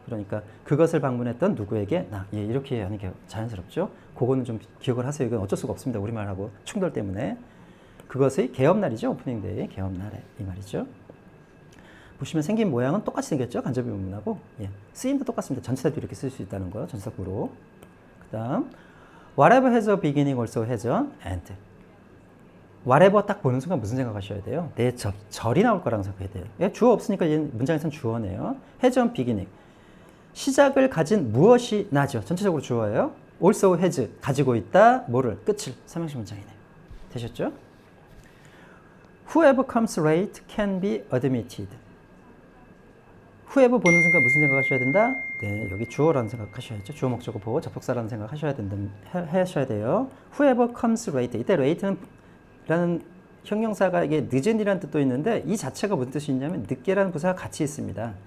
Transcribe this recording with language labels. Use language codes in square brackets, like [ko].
[ko] 그러니까 그것을 방문했던 누구에게 나 이렇게 하는 게 자연스럽죠. 그거는 좀 기억을 하세요. 이건 어쩔 수가 없습니다. 우리말하고 충돌 때문에. 그것의 개업날이죠. 오프닝데이 개업날에 이 말이죠. 보시면 생긴 모양은 똑같이 생겼죠. 간접의 문문하고. 쓰임도 똑같습니다. 전치사도 이렇게 쓸 수 있다는 거. 전치사구로. 그 다음 [en] whatever has a beginning also has an end. [ko] whatever 딱 보는 순간 무슨 생각하셔야 돼요? 내 절이 나올 거라고 생각해야 돼요. 주어 없으니까 문장에서는 주어네요. [en] has a beginning. [ko] 시작을 가진 무엇이 나죠. 전체적으로 주어예요. [en] also has [ko] 가지고 있다. 뭐를? 끝을. 삼형식 문장이네요. 되셨죠? [en] Whoever comes late can be admitted. [ko] whoever 보는 순간 무슨 생각하셔야 된다? 네, 여기 주어라는 생각하셔야죠. 주어 목적어 보고 접속사라는 생각하셔야 하셔야 돼요. [en] Whoever comes late. [ko] 이때 late는 라는 형용사가 이게 늦은이라는 뜻도 있는데 이 자체가 무슨 뜻이 있냐면 늦게라는 부사가 같이 있습니다.